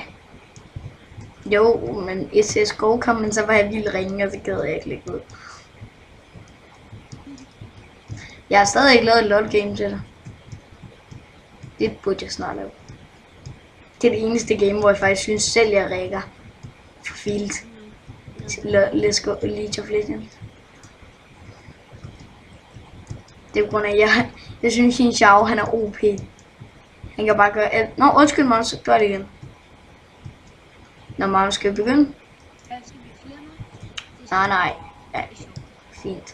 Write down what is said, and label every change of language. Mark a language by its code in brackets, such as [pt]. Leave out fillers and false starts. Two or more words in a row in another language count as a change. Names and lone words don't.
[da] Jo, men i CSGO kom, men så var jeg vildt ringe, og så gad jeg ikke lægge ud. Jeg har stadig ikke lavet et LOL-game til dig. Det burde jeg snart lave. Det er det eneste game, hvor jeg faktisk synes selv, jeg rækker for filt. [en] Let's go League of Legends. [da] Det er på grund af, at jeg synes, Xin Xiao, han er OP. Han kan bare gøre alt. Nå, undskyld mig, så gør det igen. Når man skal begynde. Nej. Ja, fint.